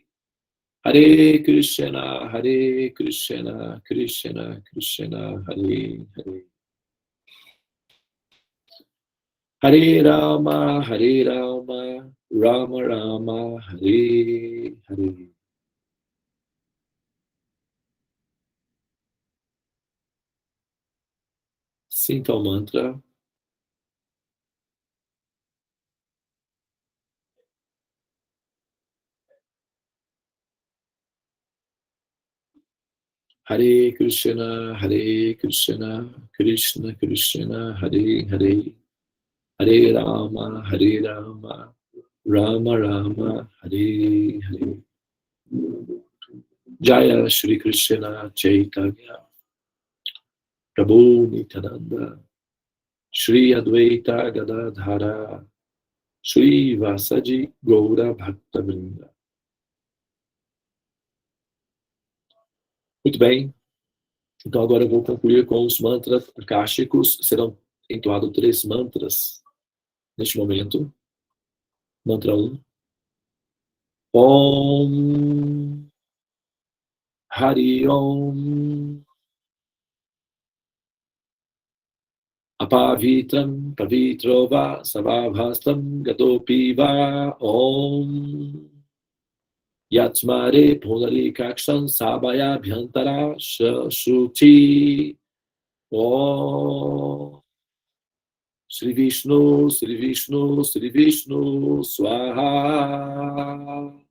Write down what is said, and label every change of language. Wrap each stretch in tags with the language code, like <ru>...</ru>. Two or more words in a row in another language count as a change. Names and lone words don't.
<sa>Hare Krishna, Krishna Krishna, Hare Hare. Hare Rama, Rama Rama, Hare Hare.</sa> <pt>Sinta o mantra.</pt> <sa>Hare Krishna, Krishna Krishna, Hare Hare. Hare Rama, Rama Rama, Hare Hare. Jaya Shri Krishna Chaitanya Prabhu Nityananda Shri Advaita Gadadhara Shri Vasaji Gaura Bhakta Vrinda.</sa> <pt>Muito bem, então agora eu vou concluir com os mantras akáshicos. Serão entoados 3 mantras neste momento. Mantra 1.</pt> <sa>Om Hari Om Apavitram Pavitrova Savabhastam Gatopi Va Om Yatsmare Punari Kakshan Sabaya Bhyantara Shuchi Om Sri Vishnu Swaha.</sa>